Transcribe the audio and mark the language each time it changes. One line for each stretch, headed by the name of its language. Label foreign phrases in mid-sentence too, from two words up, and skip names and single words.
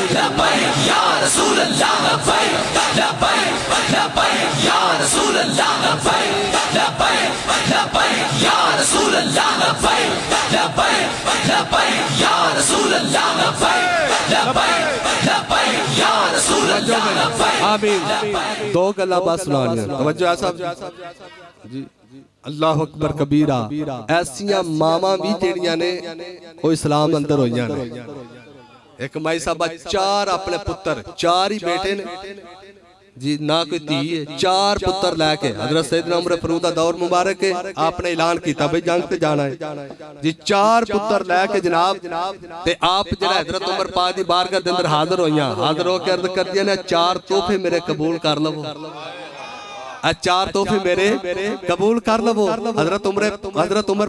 Arabic: لبيك يا رسول الله لبيك لبيك لبيك يا رسول الله لبيك لبيك لبيك يا رسول الله لبيك لبيك لبيك يا رسول الله لبيك لبيك لبيك يا رسول الله لبيك
Punjabi: آمین دو گلاں بس سنانیاں توجہ ہے صاحب جی
Arabic: الله أكبر كبيرا
Punjabi: ایسیاں ماواں بھی جیہڑیاں نیں او اسلام اندر ہوئیاں نیں ایک مائی صاحبہ 4 اپنے پتر 4 ہی بیٹے نیں جی نا کوئی دھی ہے 4 پتر لے کے حضرت سیدنا عمر فاروق دا دور مبارک ہے آپ نے اعلان کیا بھائی جنگ تے جانا ہے جی 4 پتر لے کے جناب تے آپ جیہڑا حضرت عمر پاک دی بارگاہ دے اندر حاضر ہوئیاں حاضر ہو کے عرض کردیاں نیں 4 تحفے میرے قبول کر لوو 4 تحفے میرے قبول کر لوو حضرت عمر